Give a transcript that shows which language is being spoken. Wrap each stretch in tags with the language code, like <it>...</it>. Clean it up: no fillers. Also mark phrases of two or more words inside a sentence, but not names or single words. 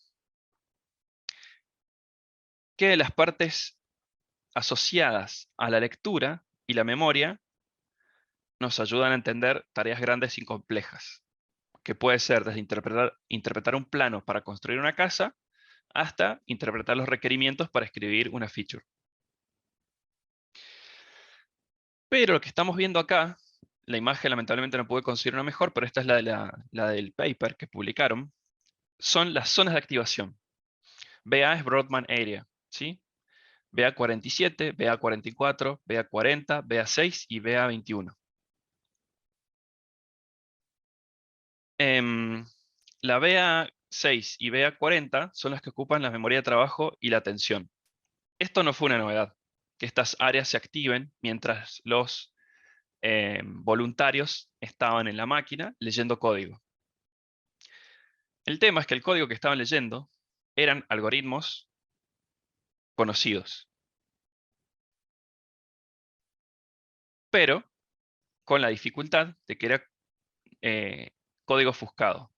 <es>Que las partes asociadas a la lectura y la memoria nos ayudan a entender tareas grandes y complejas, que puede ser desde interpretar un plano para construir una casa hasta interpretar los requerimientos para escribir una feature. Pero lo que estamos viendo acá, la imagen lamentablemente no pude conseguir una mejor, pero esta es la del paper que publicaron, son las zonas de activación. BA es</es> <en>Broadband Area,</en> <es>¿sí? BA47, BA44, BA40, BA6 y BA21. La BA6 y BA40 son las que ocupan la memoria de trabajo y la atención. Esto no fue una novedad, que estas áreas se activen mientras los voluntarios estaban en la máquina leyendo código. El tema es que el código que estaban leyendo eran algoritmos conocidos, pero con la dificultad de que era código ofuscado.</es>